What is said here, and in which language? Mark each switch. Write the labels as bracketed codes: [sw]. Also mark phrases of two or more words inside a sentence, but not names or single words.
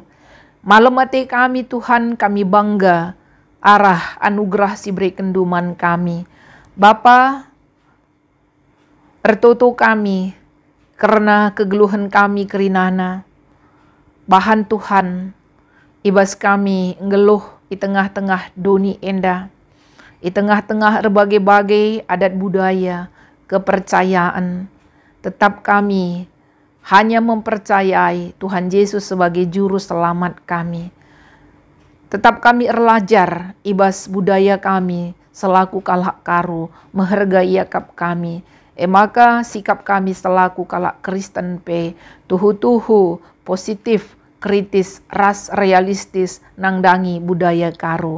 [btx] Malam mati kami Tuhan, kami bangga arah anugerah si beri kenduman kami. Bapa, ertoto kami karena kegeluhan kami kerinana. Bahan Tuhan, ibas kami ngeluh [id] di tengah-tengah doni [btx] enda, [id] di tengah-tengah berbagai-bagai adat budaya, kepercayaan. Tetap kami hanya mempercayai Tuhan Yesus sebagai juru selamat kami. [btx] Tetap kami erlajar ibas budaya kami selaku kalak karo, menghargai yakap kami. Maka sikap kami selaku kalak Kristen tuhu-tuhu [id] positif kritis [btx] ras realistis nangdangi budaya karo.